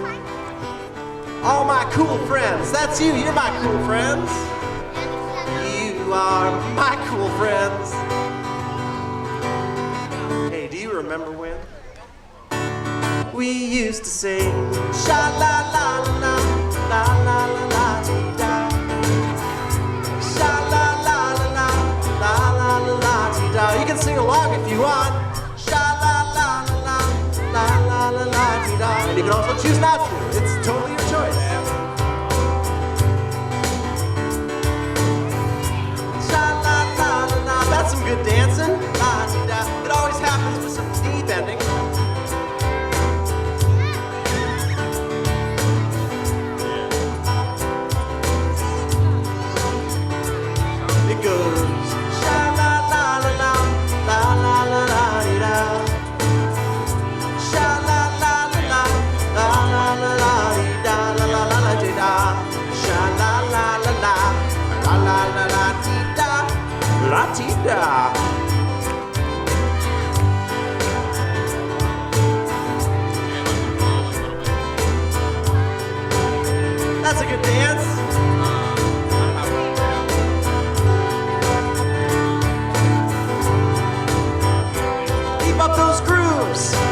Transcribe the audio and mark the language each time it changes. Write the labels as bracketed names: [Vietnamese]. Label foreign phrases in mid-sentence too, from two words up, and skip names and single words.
[English] All my cool friends, that's you, you're my cool friends. You are my cool friends. Hey, do you remember when we used to sing sha la la la la la la la dee da, sha la la la la la la la la dee da. You can sing along if you want. Sha la la la la la la la dee da. And you can also choose not to. It's totally your choice. Sha la la la la. That's some good dancing. La dee da. It always happens with some deep ending. It goes sha la la la la la la la la dee da, sha la la la la la la la la dee da, la la la la dee da, sha la la la la la la la la dee da, la dee da. That's a good dance. Keep up those grooves.